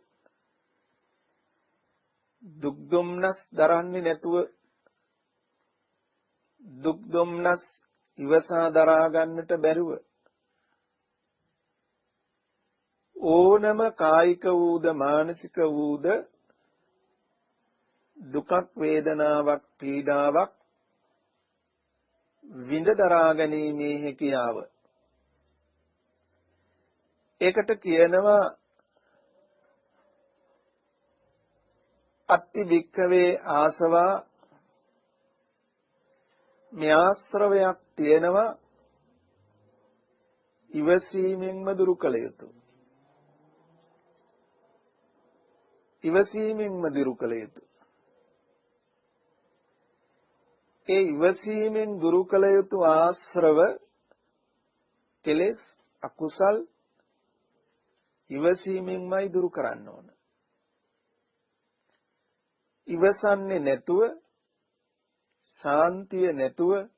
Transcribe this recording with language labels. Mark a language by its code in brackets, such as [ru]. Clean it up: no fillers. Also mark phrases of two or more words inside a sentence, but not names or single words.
[si] දුක් දුම්නස් දරන්නේ නැතුව දුක් දුම්නස් ඉවසා දරා ගන්නට බැරුව ඕනම කායික වූද මානසික වූද දුකක් වේදනාවක් පීඩාවක් විඳ දරා ගැනීමේ හැකියාව ඒකට කියනවා [pi] අත්ති වික්ඛවේ ආසවා [si] මේ ආශ්‍රවයක් තියෙනවා ඉවසීමෙන්ම දුරු කළ යුතු ඉවසීමෙන්ම දුරු කළ යුතු ඒ ඉවසීමෙන් දුරු කළ යුතු ආශ්‍රව කෙලෙස් අකුසල් ඉවසීමෙන්මයි දුරු කරන්න ඕන ඉවසන්නේ නැතුව ශාන්තිය නැතුව